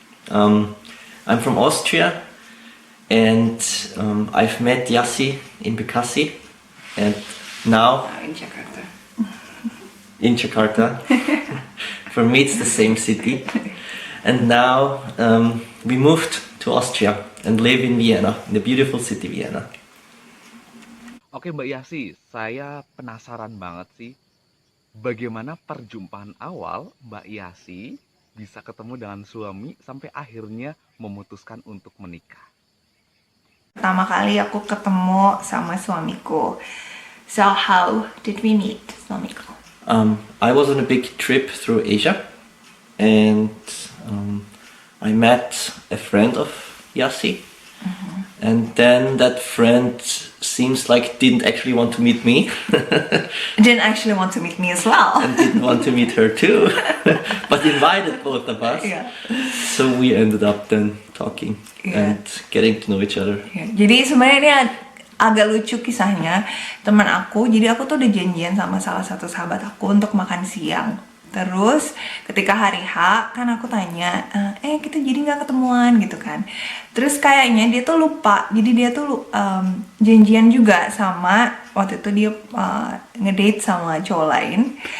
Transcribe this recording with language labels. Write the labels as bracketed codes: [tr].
[en] I'm from Austria, and I've met Yassi in Bekasi, and now In Jakarta. in Jakarta. For me, it's the same city. And now we moved to Austria and live in Vienna, in the beautiful city Vienna. [id] Oke Mbak Yasi, saya penasaran banget sih. Bagaimana perjumpaan awal Mbak Yasi bisa ketemu dengan suami sampai akhirnya memutuskan untuk menikah? Pertama kali aku ketemu sama suamiku. [en] So how did we meet, suamiku? I was on a big trip through Asia, and I met a friend of Yassi, and then that friend seems like didn't actually want to meet me, Didn't actually want to meet me as well. and didn't want to meet her too, but invited both of us. Yeah. So we ended up then talking Yeah. and getting to know each other. [id] Ya, jadi sebenarnya ini agak lucu kisahnya. Teman aku, jadi aku tuh udah janjian sama salah satu sahabat aku untuk makan siang. Terus ketika hari H kan aku tanya, kita jadi nggak ketemuan gitu kan. Terus kayaknya dia tuh lupa, jadi dia tuh janjian juga sama, waktu itu dia ngedate sama cowok lain.